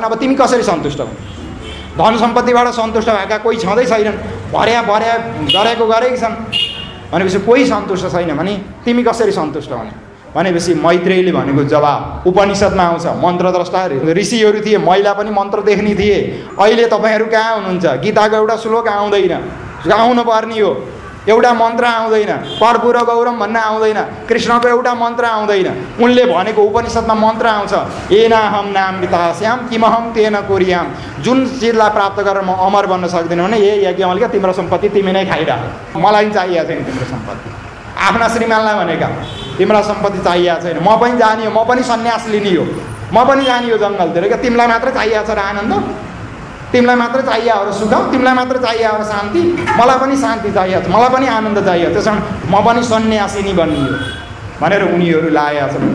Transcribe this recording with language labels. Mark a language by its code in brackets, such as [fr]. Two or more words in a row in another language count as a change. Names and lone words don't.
[ne] अब तिमी कसरी सन्तुष्ट हुन्? धन सम्पत्तिबाट सन्तुष्ट भएका कोही छँदै छैनन्, भर्या गरेको गरेकै छन् भनेपछि कोही सन्तुष्ट छैन भने तिमी कसरी सन्तुष्ट हुने भनेपछि मैत्रेयीले भनेको जवाब उपनिषदमा आउँछ। मन्त्रद्रष्टा ऋषिहरू थिए, महिला पनि मन्त्र देख्ने थिए। अहिले तपाईँहरू कहाँ हुनुहुन्छ? गीताको एउटा श्लोक आउँदैन, आउनु पर्ने हो। एउटा मन्त्र आउँदैन, कर्पूर गौरम भन्न आउँदैन, कृष्णको एउटा मन्त्र आउँदैन। उनले भनेको उपनिषदमा मन्त्र आउँछ, [sa] एनाहम नामृता श्याम किमहम तेन कुर्याम। [ne] जुन चिजलाई प्राप्त गरेर म अमर बन्न सक्दिनँ भने ए याज्ञवल्क्य तिम्रो सम्पत्ति तिमी नै खाइरह, मलाई चाहिएको छैन तिम्रो सम्पत्ति। आफ्ना श्रीमानलाई भनेका तिम्रो सम्पत्ति चाहिएको छैन, म पनि जाने हो, म पनि सन्यास लिने हो, म पनि जाने हो जङ्गलतिर। क्या तिमीलाई मात्र चाहिएको छ र आनन्द, तिमीलाई मात्र चाहियो हो र सुख, तिमीलाई मात्र चाहियो हो र शान्ति, मलाई पनि शान्ति चाहिएको छ, मलाई पनि आनन्द चाहियो, त्यसो भने म पनि सन्यासिनी बन्ने हो भनेर उनीहरू लागेका छन्।